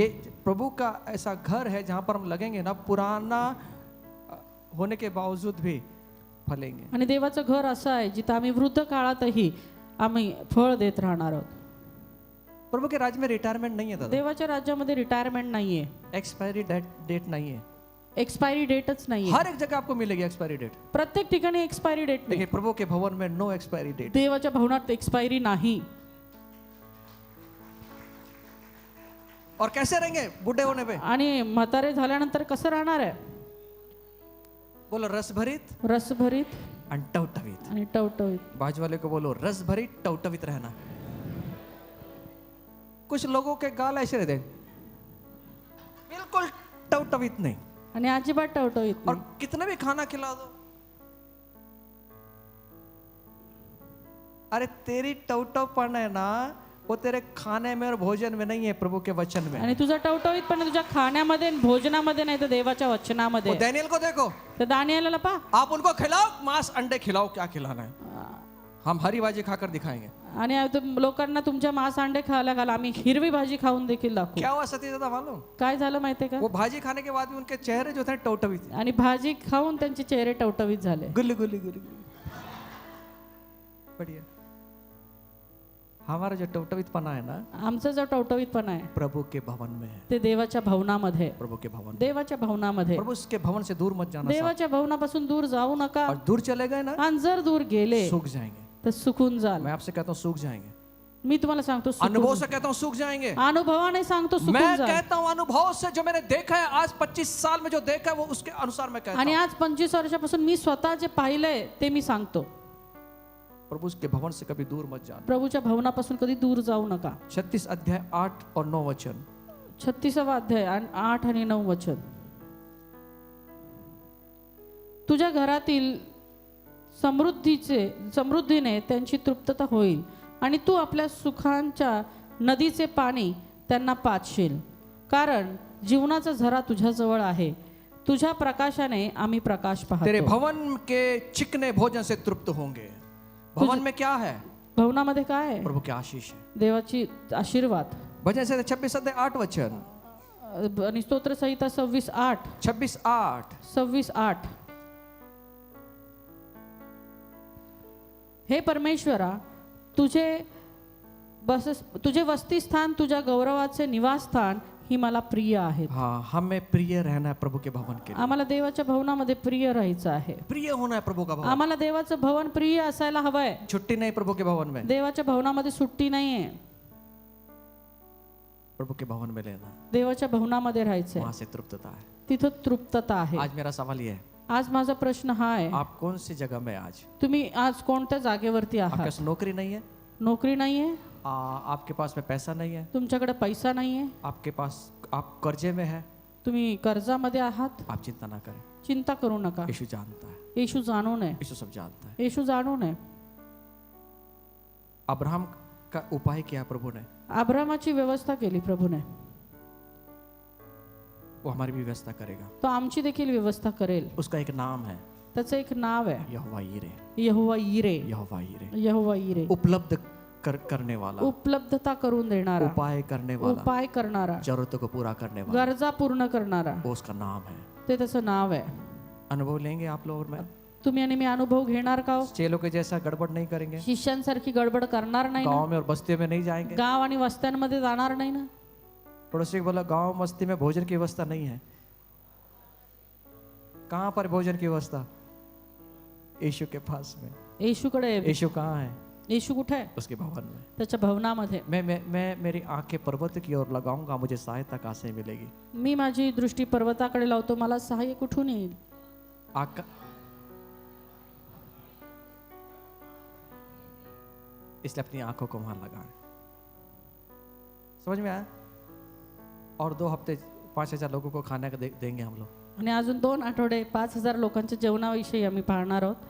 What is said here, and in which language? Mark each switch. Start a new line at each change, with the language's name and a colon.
Hindi: ये प्रभु का ऐसा घर है जहां पर हम लगेंगे ना, पुराना होने के बावजूद भी फलेंगे.
Marathi: आणि देवाचं घर असं आहे जिथं आम्ही वृद्ध काळातही आम्ही फळ देत राहणार आहोत.
Hindi: प्रभु के राज्य में रिटायरमेंट नहीं है दादा.
Marathi: देवाच्या राज्यामध्ये रिटायरमेंट नाहीये,
Hindi: एक्सपायरी डेट नहीं है.
Marathi: एक्सपायरी डेटच नाहीये.
Hindi: हर एक जगह आपको मिलेगी एक्सपायरी डेट.
Marathi: प्रत्येक ठिकाणी एक्सपायरी डेट नाही.
Hindi: लेकिन प्रभु के भवन में नो एक्सपायरी डेट.
Marathi: देवाच्या भवनात एक्सपायरी नाही.
Hindi: और कैसे रहेंगे बूढ़े होने पे?
Marathi: आणि म्हातारे झाल्यानंतर कसं राहणार आहे?
Hindi: बोलो रसभरित
Marathi: रसभरीत आणि टवटवीत. आणि टवटवीत.
Hindi: बाजू वाले को बोलो रसभरित टवटवीत रहना. कुछ लोगों के गाल ऐसे रहते हैं, बिल्कुल टवटवीत नहीं.
Marathi: आणि अजिबात टवटवीत
Hindi: और
Marathi: नाही.
Hindi: कितना भी खाना खिला दो, अरे तेरी टवटवपन है ना, वो तेरे खाने में और भोजन में नहीं है, प्रभु के वचन में.
Marathi: आणि तुझा टवटवीत पण तुझ्या खाण्यामध्ये आणि भोजनामध्ये नाही तर देवाच्या वचनामध्ये.
Hindi: वो दानिएल को देखो,
Marathi: तर दानिएलला पहा,
Hindi: आप उनको खिलाओ मांस अंडे खिलाओ, क्या खिलाना है, हम हरी भाजी खाकर दिखाएंगे.
Marathi: आणि लोकांना तुमच्या मांस अंडे खायला घाला, आम्ही हिरवी भाजी खाऊन देखील दाखवू.
Hindi: क्या हुआ सती दादा मालूम?
Marathi: काय झालं माहितीये का?
Hindi: वो भाजी खाने के बाद भी उनके चेहरे जो थे टवटवीत थे.
Marathi: आणि भाजी खाऊन त्यांचे चेहरे टवटवीत झाले.
Hindi: गुल्ली गुल्ली गुल्ली गुल्ली. बढ़िया. हमारा जो टवटवीतपना है ना,
Marathi: आमचा जो टवटवीतपणा आहे
Hindi: प्रभु के भवन में है.
Marathi: ते देवाच्या भवनामध्ये.
Hindi: प्रभु के भवन.
Marathi: देवाच्या भवनामध्ये.
Hindi: प्रभु उसके भवन से दूर मत जाना.
Marathi: देवाच्या भवनापासून दूर जाऊ नका.
Hindi: और दूर चले गए ना,
Marathi: आणि जर दूर गेले
Hindi: सूख जाएंगे.
Marathi: तर सुकून जाल.
Hindi: मैं आपसे कहता हूँ सूख जाएंगे.
Marathi: मी तुम्हाला सांगतो सुकून
Hindi: अनुभव
Marathi: जाल.
Hindi: से कहता हूँ सूख जाएंगे.
Marathi: अनुभवाने सांगतो
Hindi: मैं
Marathi: सुकून जाल.
Hindi: कहता हूँ अनुभव से, जो मैंने देखा है आज 25 साल में, जो देखा है वो उसके अनुसार मैं कहता
Marathi: आणि
Hindi: हूँ.
Marathi: आज 25 वर्षापासून मी स्वतः जे पाहिलंय ते मी सांगतो.
Hindi: प्रभु उसके भवन से कभी दूर मत जाना.
Marathi: प्रभूच्या भवनापासून कधी दूर जाऊ नका.
Hindi: 36 अध्याय 8 और 9 वचन.
Marathi: 36वा अध्याय 8 आणि 9 वचन. तुझ्या घरातील समृद्धीने त्यांची तृप्तता होईल आणि तू आपल्या सुखांच्या नदीचे पाणी त्यांना पाजशील. कारण जीवनाचा झरा तुझ्याजवळ आहे. तुझ्या प्रकाशाने आम्ही प्रकाश
Hindi: तेरे
Marathi: पाहतो.
Hindi: भवन के चिकने भोजन से तृप्त होंगे. भवन में क्या है?
Marathi: भवनामध्ये काय आहे?
Hindi: प्रभु की आशीष है.
Marathi: देवाची आशीर्वाद.
Hindi: भजन से 26 अध्याय 8 वचन.
Marathi: आणि स्तोत्रसंहिता 26:8. 26:8. 26:8. हे परमेश्वरा, तुझे बस तुझे वसतिस्थान तुझ्या गौरवाचे निवासस्थान ही मला प्रिय आहेत.
Hindi: हाँ, हमें प्रिय रहना है प्रभु के भवन के लिए,
Marathi: आम्हाला देवाच्या भवनामध्ये प्रिय राहायचं आहे.
Hindi: प्रिय होना है प्रभु का भवन.
Marathi: आम्हाला देवाचं भवन प्रिय असायला हवंय.
Hindi: छुट्टी नहीं प्रभु के भवन में,
Marathi: देवाच्या भवनामध्ये सुट्टी नाहीये.
Hindi: प्रभु के भवन में लेना,
Marathi: देवाच्या भवनामध्ये राहायचंय.
Hindi: वहां से तृप्तता है.
Marathi: तिथं तृप्तता आहे.
Hindi: आज मेरा सवाल ये है,
Marathi: आज माझा प्रश्न हा आहे,
Hindi: आप कौन सी जगह में आज?
Marathi: तुम्ही आज कोणत्या जागेवरती
Hindi: आपके
Marathi: आहात?
Hindi: पास नौकरी नहीं है,
Marathi: नोकरी नाहीये,
Hindi: आपके पास में पैसा नहीं है,
Marathi: तुमच्याकडे पैसा नाहीये,
Hindi: आपके पास आप कर्जे में है,
Marathi: तुम्ही कर्जामध्ये आहात,
Hindi: आप चिंता ना करें.
Marathi: चिंता करू नका.
Hindi: यीशु जानता है,
Marathi: येशू जाणू नये.
Hindi: यीशु सब जानता है.
Marathi: येशू जाणू नये.
Hindi: अब्राहम का उपाय किया प्रभु ने,
Marathi: अब्रामाची व्यवस्था केली प्रभूने.
Hindi: वो हमारी भी व्यवस्था करेगा.
Marathi: तो आमची देखील व्यवस्था करेल.
Hindi: उसका एक नाम है
Marathi: त्याचं एक नाव आहे
Hindi: यहोवा यीरे.
Marathi: यहोवा यिरे.
Hindi: यहोवा यीरे,
Marathi: यहोवा यिरे.
Hindi: उपलब्ध करने वाला,
Marathi: उपलब्धता करून देणारा,
Hindi: उपाय करने वाला,
Marathi: उपाय करणारा,
Hindi: जरूरतों को पूरा करने वाला,
Marathi: गरजा पूर्ण करणारा,
Hindi: वो उसका नाम है.
Marathi: ते त्याचं नाव आहे.
Hindi: अनुभव लेंगे आप लोग और मैं?
Marathi: तुम्ही आणि मी अनुभव घेणार का हो?
Hindi: चेलों के जैसा गड़बड़ नहीं करेंगे,
Marathi: शिष्यांसारखी गडबड करणार नाही ना?
Hindi: गांव में और बस्तियों में नहीं जाएंगे.
Marathi: गाव आणि वस्त्यांमध्ये जाणार नाही ना?
Hindi: पड़ोसी को बोला गांव बस्ती में भोजन की व्यवस्था नहीं है. कहाँ पर भोजन की व्यवस्था? यीशु के पास में.
Marathi: येशूकडे आहे.
Hindi: यीशु कहाँ है?
Marathi: येशू कुठे आहे?
Hindi: उसके भवन में.
Marathi: त्याच्या भवनामध्ये.
Hindi: मैं मेरी आंखें पर्वत की ओर लगाऊंगा, मुझे सहायता कहाँ से मिलेगी?
Marathi: मी माझी दृष्टी पर्वताकडे लावतो, मला सहाय्य कुठून येईल?
Hindi: आका इसलिए अपनी आंखों को वहां लगाएं. समझ में आया? और 2 हफ्ते 5,000 लोगों को खाने का देंगे हम लोग.
Marathi: आणि अजून 2 आठवडे 5,000 लोकांच्या जेवणाविषयी आम्ही पाहणार आहोत.